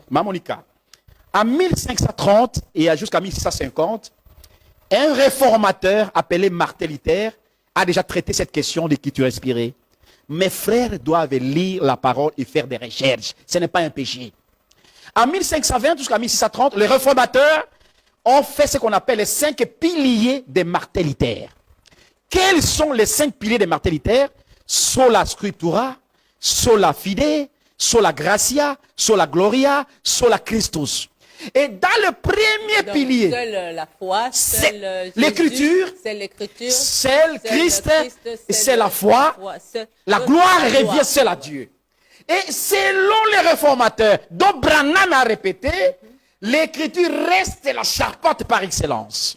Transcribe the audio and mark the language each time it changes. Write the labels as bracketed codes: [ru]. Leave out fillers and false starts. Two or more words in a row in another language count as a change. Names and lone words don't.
[fr] Ma Monica, en 1530 et jusqu'à 1650, un réformateur appelé Martin Luther a déjà traité cette question d'écriture inspirée. Mes frères doivent lire la parole et faire des recherches. Ce n'est pas un péché. En 1520 jusqu'à 1630, les réformateurs ont fait ce qu'on appelle les 5 piliers des Martin Luther. Quels sont les 5 piliers des Martin Luther? [la] Sola scriptura, sola fide, sola gratia, sola gloria, sola Christus. [fr] Et dans le premier pilier, seule la foi, c'est l'écriture, c'est Christ, c'est la foi, la gloire revient seule à Dieu. Et selon les réformateurs, dont Branham a répété, l'écriture reste la charpente par excellence.